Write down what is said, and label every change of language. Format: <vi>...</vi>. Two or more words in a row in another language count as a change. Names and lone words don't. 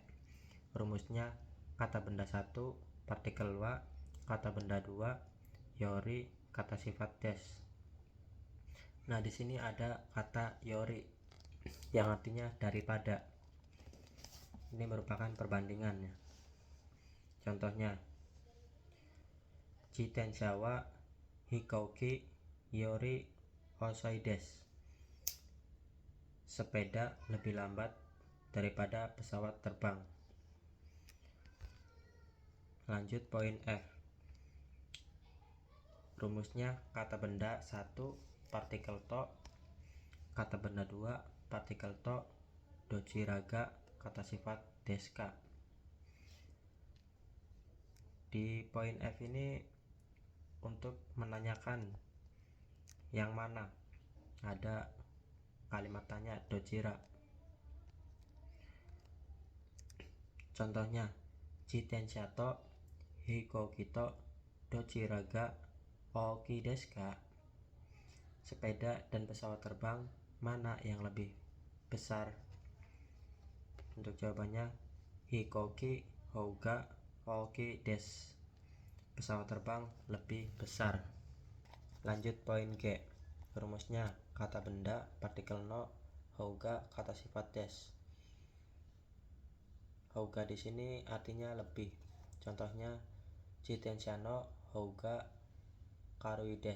<id>Rumusnya kata benda 1 partikel wa, kata benda 2 yori, kata sifat des. Nah, di sini ada kata yori yang artinya daripada. Ini merupakan perbandingannya. Contohnya,</id> <ja>自転車は飛行機より遅いです.</ja> <id>Sepeda lebih lambat daripada pesawat terbang. Lanjut poin F. Rumusnya kata benda 1 partikel to, kata benda 2 partikel to, dochiraga, kata sifat deska. Di poin F ini untuk menanyakan yang mana, ada kalimat tanya dochira. Contohnya,</id> <ja>自転車と飛行機とどちらが大きいですか?</ja> <id>Sepeda dan pesawat terbang mana yang lebih besar? Untuk jawabannya,</id> <ja>飛行機ほうが大きいです.</ja> <id>Pesawat terbang lebih besar. Lanjut poin G. Rumusnya kata benda partikel</id> <ja>のほうが,</ja> <id>kata sifat des. Houga di sini artinya lebih.</id> <ja>Contohnya, 自転車のほうが軽いです.</ja>